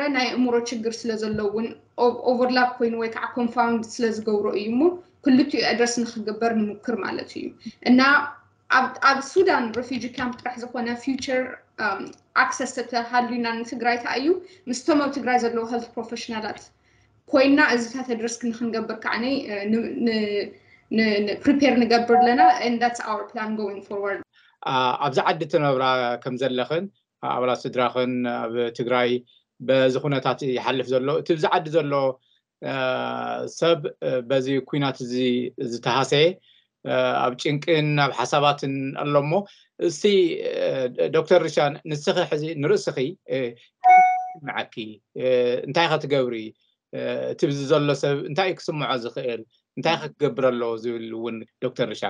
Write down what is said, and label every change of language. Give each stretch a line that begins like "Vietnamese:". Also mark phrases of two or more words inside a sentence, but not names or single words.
Tigrinya: ናይ እሙሮ ችግር ስለዘለውን ኦቨርላፕ ኮይኑ ወይ ከዓ ኮንፋውንድ ስለዝገብሮ እዩ እሞ ክልቲኡ አድረስ ንክግበር ንሙክር ማለት እዩ እና ኣብ ሱዳን
English: refugee camp
Tigrinya: ጥራሕ ዝኾነ
English: future access
Tigrinya: ተሃልዩና ንትግራይ ታእዩ ምስቶም ኣብ ትግራይ ዘለዉ
English: health professionals
Tigrinya: ኮይና እዚታት አድረስ ክንገብር ከዓነ prepare ንገብር ለና
English: and that's our plan going forward
Tigrinya: ኣብዛ ዓዲ ተነብራ ከም ዘለኽን ኣባላት ስድራኽን ኣብ ትግራይ በዝኹነታት ይሓልፍ ዘሎ እቲ ብዛ ዓዲ ዘሎ ሰብ በዚ ኩናት እዚ ዝተሃሰየ ኣብ ጭንቅን ኣብ ሓሳባትን ኣሎሞ እስቲ ዶክተር ሪሻን ንስኺ ሕዚ ንርእስኺ ማዓኪ እንታይ ክትገብሪ እቲ ብዚ ዘሎ ሰብ እንታይ ክስምዖ ዝኽእል እንታይ ክትገብር ኣለዎ ዝብል እውን ዶክተር ሪሻን